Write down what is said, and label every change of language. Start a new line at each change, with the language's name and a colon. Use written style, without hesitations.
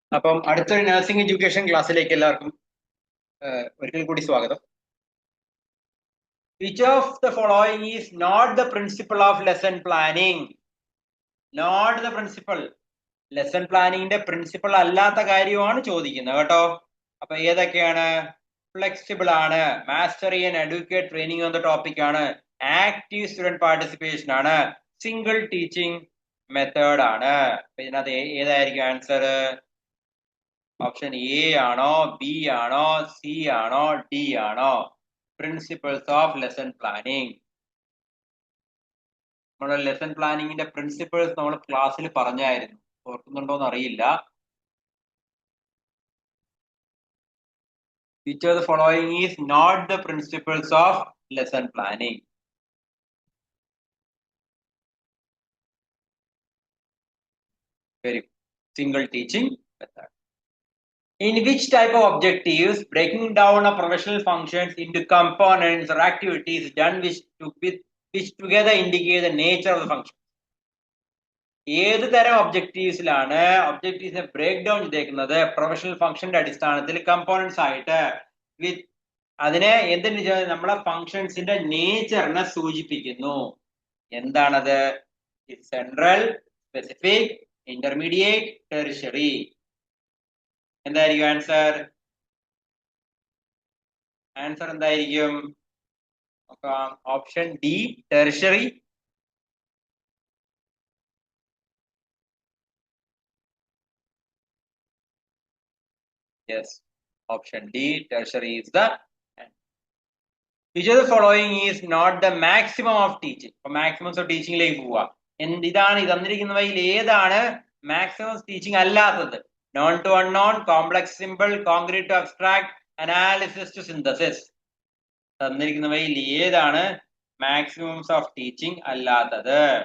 Malayalam: അപ്പം അടുത്തൊരു nursing education ക്ലാസ്സിലേക്ക് എല്ലാവർക്കും ഒരിക്കൽ കൂടി സ്വാഗതം.
English: Which of the following is not the principle of lesson planning? Not the principle.
Malayalam: Lesson പ്ലാനിങ്ങിന്റെ principle അല്ലാത്ത കാര്യമാണ് ചോദിക്കുന്നത് കേട്ടോ. അപ്പൊ ഏതൊക്കെയാണ്? ഫ്ലെക്സിബിൾ ആണ്, മാസ്റ്ററി ആൻഡ് എഡ്യൂക്കേറ്റ് ട്രെയിനിങ് എന്ന ടോപ്പിക് ആണ്, ആക്റ്റീവ് സ്റ്റുഡന്റ് പാർട്ടിസിപ്പേഷൻ ആണ്, സിംഗിൾ ടീച്ചിങ് മെത്തേഡ് ആണ്. അപ്പൊ ഇതിനകത്ത് ഏതായിരിക്കും ആൻസർ? ഓപ്ഷൻ എ ആണോ, ബി ആണോ, സി ആണോ, ഡി ആണോ? Principles of lesson planning. നമ്മുടെ ലെസൺ പ്ലാനിങ്ങിന്റെ പ്രിൻസിപ്പിൾസ് നമ്മൾ ക്ലാസ്സിൽ പറഞ്ഞായിരുന്നു, ഓർക്കുന്നുണ്ടോന്ന് അറിയില്ല.
English: Which of the following is not the principles of lesson planning? Very good. Single teaching method. In which type of objectives breaking down of professional functions into components or activities done which together indicate the nature of the function?
Malayalam: ഏത് തരം ഒബ്ജക്റ്റീവ്സിലാണ് ഒബ്ജക്റ്റീവ്സിനെ break down ചെയ്തേക്കുന്നത്? Professional ഫംഗ്ഷന്റെ അടിസ്ഥാനത്തിൽ components ആയിട്ട് വിത്ത് അതിനെ എന്തിന് നമ്മളെ ഫങ്ഷൻസിന്റെ നേച്ചറിനെ സൂചിപ്പിക്കുന്നു. എന്താണത്? Central, specific, intermediate, tertiary. എന്തായിരിക്കും ആൻസർ? ആൻസർ എന്തായിരിക്കും? Option D, tertiary.
English: Yes, option D, tertiary is the answer. Which of the following is not the maximum of teaching? Maximums of teaching
Malayalam: ലേക്ക് പോവാ. ഇതാണ് തന്നിരിക്കുന്നവയിൽ ഏതാണ് മാക്സിമം ടീച്ചിങ് അല്ലാത്തത്? Non to unknown, complex simple, concrete to abstract, analysis to synthesis. തന്നിരിക്കുന്നവയിൽ ഏതാണ് മാക്സിമംസ് of teaching അല്ലാത്തത്?